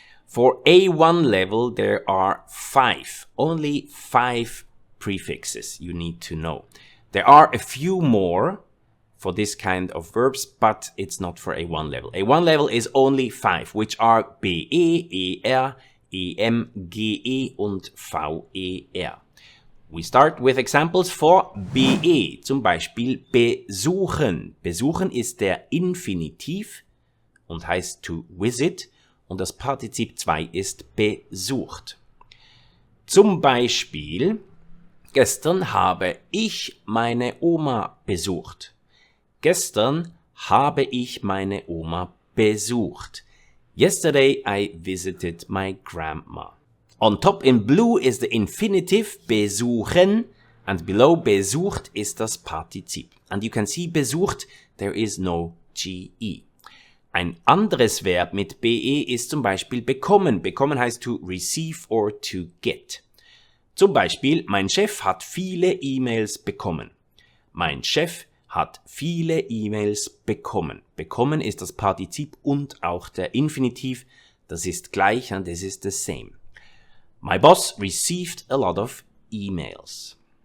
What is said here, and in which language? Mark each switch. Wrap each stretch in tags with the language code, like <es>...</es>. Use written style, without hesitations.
<en>For A1 level, there are only five prefixes you need to know. There are a few more for this kind of verbs, but it's not for A1 level. A1 level is only 5, which are BE, ER, EM, GE und VER. We start with examples for BE,</en> <de>zum Beispiel besuchen. Besuchen ist der Infinitiv und heißt</de> <en>to visit</en> <de>und das Partizip 2 ist besucht. Zum Beispiel, gestern habe ich meine Oma besucht. Gestern habe ich meine Oma besucht.</de> <en>Yesterday I visited my grandma. On top in blue is the infinitive besuchen and below besucht is das Partizip. And you can see besucht, there is no GE.</en> <de>Ein anderes Verb mit BE ist zum Beispiel bekommen. Bekommen heißt</de> <en>to receive or to get.</en> <de>Zum Beispiel, mein Chef hat viele E-Mails bekommen. Mein Chef hat viele E-Mails bekommen. Bekommen ist das Partizip und auch der Infinitiv. Das ist gleich</de> <en>and this is the same. My boss received a lot of emails.</en>